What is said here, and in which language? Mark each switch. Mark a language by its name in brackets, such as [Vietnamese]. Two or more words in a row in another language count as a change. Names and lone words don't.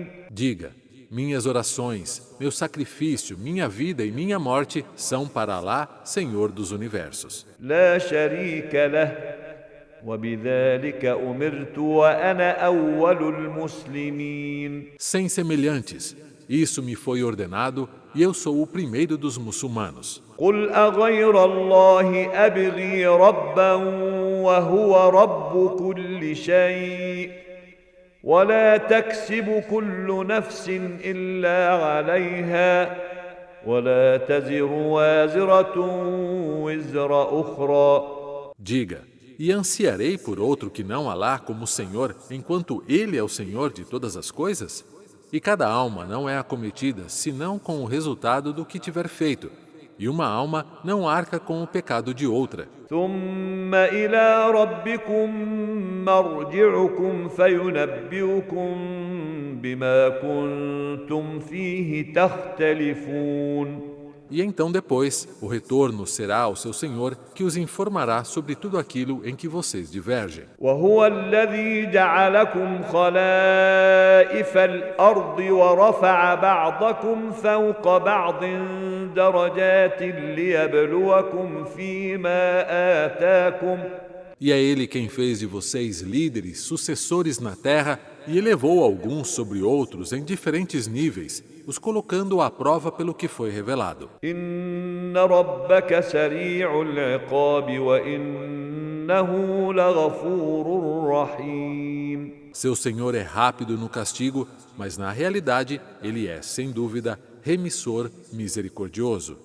[Portuguese] Diga, minhas orações, meu sacrifício, minha vida e minha morte são para Alá, Senhor dos universos. [Arabic] لا شريك له وبذلك أمرت وأنا أول المسلمين. [Portuguese] Sem semelhantes, isso me foi ordenado e eu sou o primeiro dos muçulmanos. [Arabic] قل أغير الله أبغي ربا وهو رب كل شيء ولا تكسب كل نفس إلا عليها ولا تزر وازرة وزر أخرى. [Portuguese] Diga, e ansiarei por outro que não Alá como Senhor, enquanto Ele é o Senhor de todas as coisas? E cada alma não é acometida senão com o resultado do que tiver feito, e uma alma não arca com o pecado de outra. [Arabic] ثم إلى ربكم مرجعكم فينبئكم بما كنتم فيه تختلفون. [Portuguese] E então depois, o retorno será ao seu Senhor, que os informará sobre tudo aquilo em que vocês divergem. [Arabic] وهو الذي جعلكم خلائف الأرض ورفع بعضكم فوق بعض درجات ليبلوكم فيما آتاكم. [Portuguese] E é Ele quem fez de vocês líderes, sucessores na terra, e elevou alguns sobre outros em diferentes níveis, os colocando à prova pelo que foi revelado. [Arabic] إن ربك سريع العقاب وإنه لغفور رحيم. [Portuguese] Seu Senhor é rápido no castigo, mas na realidade Ele é, sem dúvida, remissor misericordioso.